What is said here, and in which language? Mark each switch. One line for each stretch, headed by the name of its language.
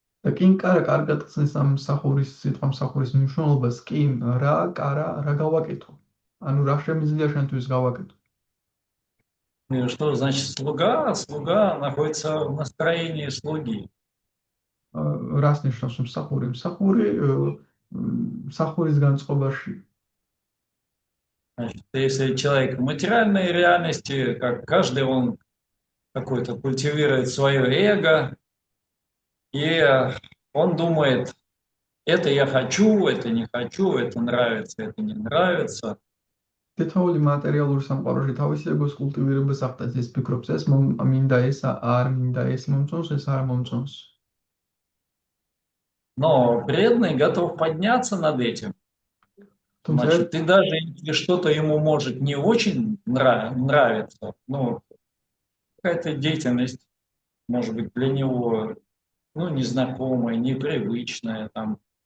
Georgian: და კინკარა კარგად ხსნის ამ მსახურის სიტყვა მსახურის მნიშვნელობას, კინ, რა გავაკეთო. ანუ რა შემიძლია შენთვის გავაკეთო.
Russian: И что значит слуга? Слуга находится в настроении слуги.
Georgian: რას ნიშნავს მსახური? მსახური მსახურის განწყობაში.
Russian: Значит, если человек в материальной реальности, как каждый он какой-то культивирует свое эго, и он думает, это я хочу, это не хочу, это нравится, это не нравится.
Georgian: თითოეული მატერიალური სამყაროში თავისი ეგოს კულტივირებას ახდენს, ის ფიქრობს, ეს მინდა ეს არ მინდა, ეს მომწონს, ეს არ მომწონს.
Russian: Но преданный готов подняться над этим. Значит, ты даже если что-то ему может не очень нравиться, ну, какая-то деятельность, может быть, для него ну, незнакомая, непривычная, там.